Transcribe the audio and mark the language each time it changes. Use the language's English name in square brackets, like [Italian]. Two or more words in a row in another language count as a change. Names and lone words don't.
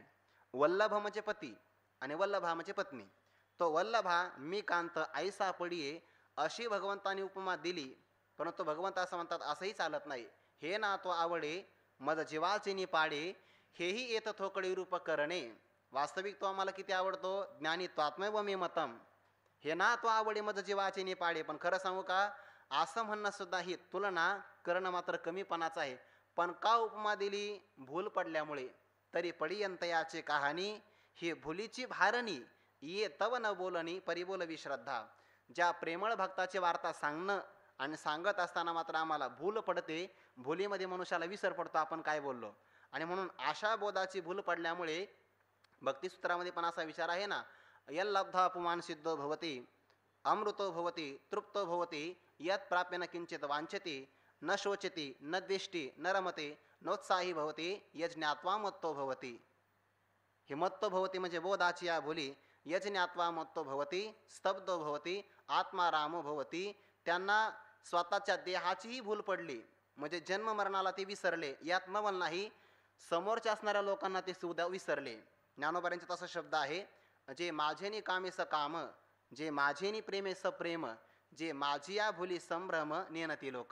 [Marathi] वल्लभ म्हणजे पती आणि वल्लभा म्हणजे पत्नी. तो वल्लभा मी कांत आई सापडिये अशी भगवंतानी उपमा दिली. परंतु भगवंत असं म्हणतात असंही चालत नाही. हे ना तो आवडे मज जीवाचे नि पाडे, हेही येत थोकडी रूप करणे. वास्तविक तो आम्हाला किती आवडतो, [Sanskrit] ज्ञानी त्वात्मैव मे मतम. [Marathi] हे ना तो आवडे मज जीवाचे नि पाडे. पण खरं सांगू का, असं म्हणणं सुद्धा ही तुलना करणं मात्र कमीपणाचं आहे. पण का उपमा दिली, भूल पडल्यामुळे. तरी पडियंत याचे कहाणी, ही भुलीची भारणी. ये तव न बोलणी परिबोलवी श्रद्धा. ज्या प्रेमळ भक्ताची वार्ता सांगणं आणि सांगत असताना मात्र आम्हाला भूल पडते. भुलीमध्ये मनुष्याला विसर पडतो आपण काय बोललो. आणि म्हणून अशा बोधाची भूल पडल्यामुळे भक्तिसूत्रामध्ये पण असा विचार आहे ना, [Sanskrit] यल्लब्धा पुमान सिद्धो भवती अमृतो भवती तृप्तो भवती यत प्राप्य न किंचित वांछती न शोचती न द्वेष्टी न रमते नोत्साही भवती यज्ञात्वा मत्तो भवती. हे मत्तो भवती [Marathi] म्हणजे बोधाची या भूली. [Sanskrit] यज्ञात्वा मत्तो भवती स्तब्धो भवती आत्मा रामो भवती. [Marathi] त्यांना स्वतःच्या देहाचीही भूल पडली, म्हणजे जन्म मरणाला ते विसरले. यात नवल नाही, समोरच्या असणाऱ्या लोकांना ते सुद्धा विसरले. ज्ञानोबाऱ्यांचे तसा शब्द आहे, जे माझेनी कामे स काम, जे माझेनी प्रेमे स प्रेम, जे माझिया भूली संभ्रम नेनती लोक.